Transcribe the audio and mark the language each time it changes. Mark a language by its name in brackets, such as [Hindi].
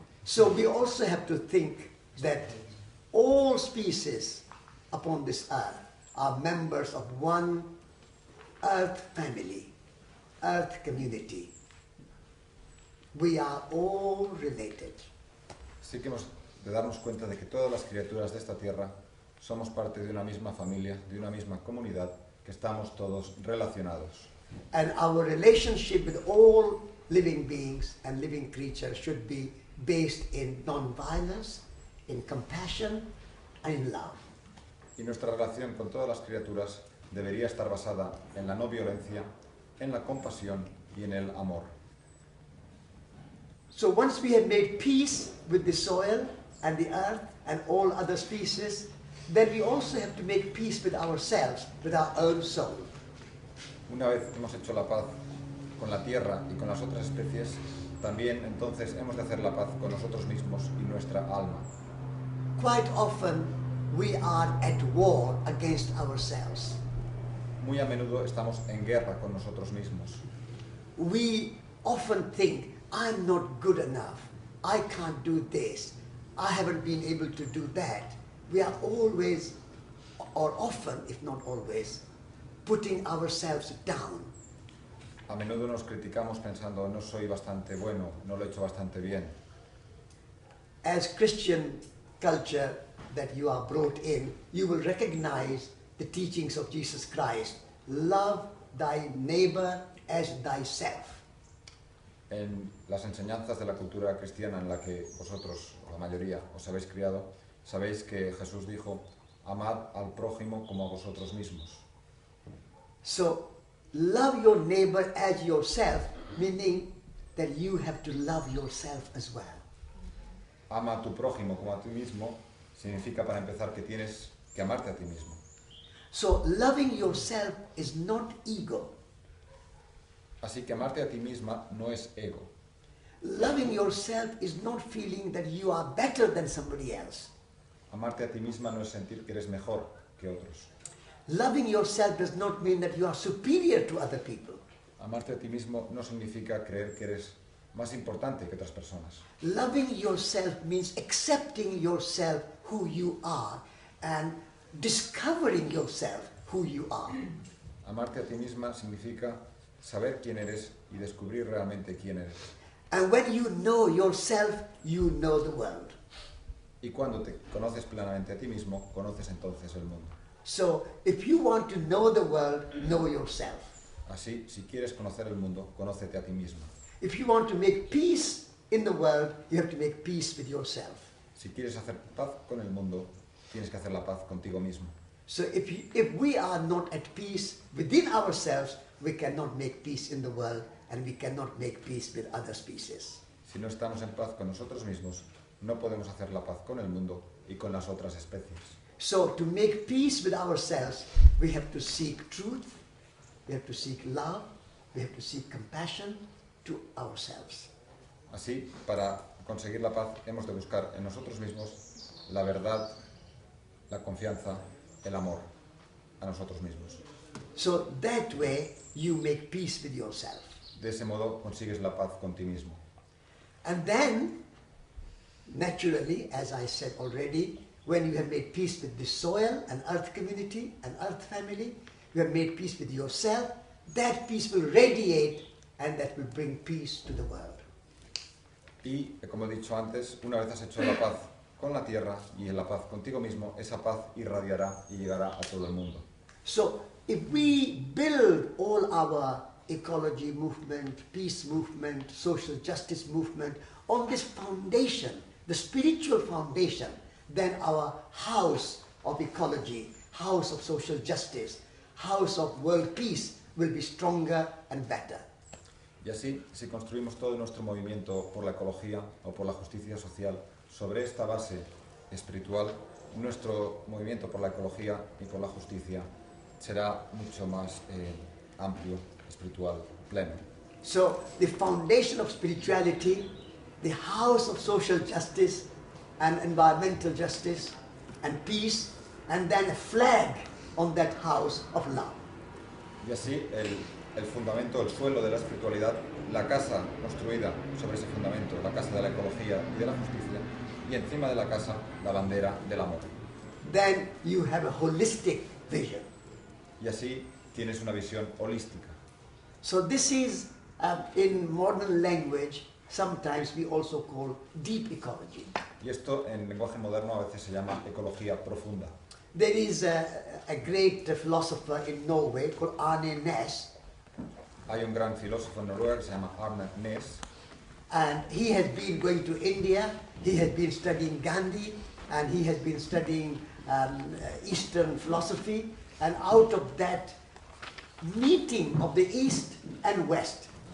[English] So we also have to think that all species upon this earth are members of one earth family, earth community. We are all related. [Spanish] Así que hemos de darnos cuenta de que todas las criaturas de esta tierra somos parte de una misma familia, de una misma comunidad, que estamos todos relacionados. [English] And our relationship with all living beings and living creatures should be based in non-violence, in compassion, and in love. [Spanish] Y nuestra relación con todas las criaturas debería estar basada en la no violencia, en la compasión y en el amor. [English] So once we have made peace with the soil and the earth and all other species, then we also have to make peace with ourselves, with our own soul. [Spanish] Una vez hemos hecho la paz con la tierra y con las otras especies, también entonces hemos de hacer la paz con nosotros mismos y nuestra alma. [English] Quite often we are at war against ourselves. [Spanish] Muy a menudo estamos en guerra con nosotros mismos. [English] We often think, I'm not good enough, I can't do this, I haven't been able to do that. We are always, or often, if not always, putting ourselves down. [Spanish] A menudo nos criticamos pensando, no soy bastante bueno, no lo he hecho bastante bien. [English] As Christian culture that you are brought in, you will recognize the teachings of Jesus Christ. Love thy neighbor as thyself. [Spanish] En las enseñanzas de la cultura cristiana en la que vosotros, o la mayoría, os habéis criado, sabéis que Jesús dijo, amad al prójimo como a vosotros mismos. [English] So, love your neighbor as yourself, meaning that you have to love yourself as well. [Spanish] Ama a tu prójimo como a ti mismo significa, para empezar, que tienes que amarte a ti mismo. [English] So, loving yourself is not ego. [Spanish] Así que amarte a ti misma no es ego. [English] Loving yourself is not feeling that you are better than somebody else. [Spanish] Amarte a ti misma no es sentir que eres mejor que otros. [English] Loving yourself does not mean that you are superior to other people. [Spanish] Amarte a ti mismo no significa creer que eres más importante que otras personas. [English] Loving yourself means accepting yourself who you are and discovering yourself who you are. [Spanish] Amarte a ti misma significa saber quién eres y descubrir realmente quién eres. [English] And when you know yourself, you know the world. [Spanish] Y cuando te conoces plenamente a ti mismo, conoces entonces el mundo. [English] So, if you want to know the world, know yourself. [Spanish] Así, si quieres conocer el mundo, conócete a ti mismo. [English] If you want to make peace in the world, you have to make peace with yourself. [Spanish] Si quieres hacer paz con el mundo, tienes que hacer la paz contigo mismo. [English] So if we are not at peace within ourselves, we cannot make peace in the world, and we cannot make peace with other species. [Spanish] Si no estamos en paz con nosotros mismos, no podemos hacer la paz con el mundo y con las otras especies. [English] So to make peace with ourselves, we have to seek truth, we have to seek love, we have to seek compassion to ourselves. [Spanish] Así, para conseguir la paz, hemos de buscar en nosotros mismos la verdad, la confianza, el amor a nosotros mismos. [English] So that way you make peace with yourself. [Spanish] De ese modo consigues la paz con ti mismo. [English] And then, naturally, as I said already, when you have made peace with the soil and earth community and earth family, you have made peace with yourself, that peace will radiate and that will bring peace to the world. [Spanish] Y, como he dicho antes, una vez has hecho la paz con la tierra y en la paz contigo mismo, esa paz irradiará y llegará a todo el mundo. [English] So, if we build all our ecology movement, peace movement, social justice movement on this foundation, the spiritual foundation, then our house of ecology, house of social justice, house of world peace will be stronger and better. [Spanish] Y así, si construimos todo nuestro movimiento por la ecología o por la justicia social sobre esta base espiritual, nuestro movimiento por la ecología y por la justicia será mucho más amplio, espiritual, pleno. [English] So the foundation of spirituality, the house of social justice and environmental justice and peace, and then a flag on that house of love. [Spanish] Y así el fundamento, el suelo de la espiritualidad, la casa construida sobre ese fundamento, la casa de la ecología y de la justicia, y encima de la casa la bandera del amor. [English] Then you have a holistic vision. [Spanish] Y así tienes una visión holística. [English] So this is, in modern language, sometimes we also call deep ecology. [Spanish] Y esto en lenguaje moderno a veces se llama ecología profunda. [English] There is a great philosopher in Norway called Arne Næss, [Spanish] Hay un gran filósofo en Noruega que se llama Arne Næss, [English] and he has been going to India, he has been studying Gandhi, and he has been studying Eastern philosophy, and out of that meeting of the East and West,